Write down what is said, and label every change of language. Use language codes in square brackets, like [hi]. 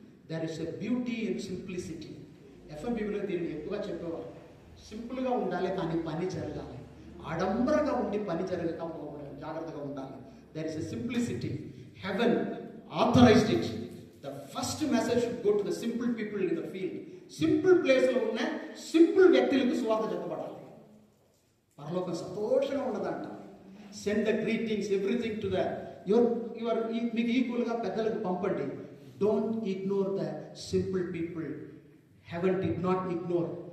[en] There is a beauty in simplicity. [te] FMBలో దీన్ని ఎక్కువగా చెప్పేవారు. సింపుల్గా ఉండాలి కానీ పని జరగాలి. ఆడంబరంగా ఉండి పని జరగకపోవడం జాగ్రత్తగా ఉండాలి. [en] There is a simplicity. Heaven authorized it. The first message should go to the simple people in the field. [te] Simple ప్లేస్లో ఉన్న సింపుల్ వ్యక్తులకు సువార్త చెప్పబడాలి. పరలోకం సంతోషంగా ఉన్నదంట. [en] send the greetings everything to the your [te] మీకు ఈక్వల్గా పెద్దలకు పంపండి. [en] Don't ignore the simple people. Heaven did not ignore.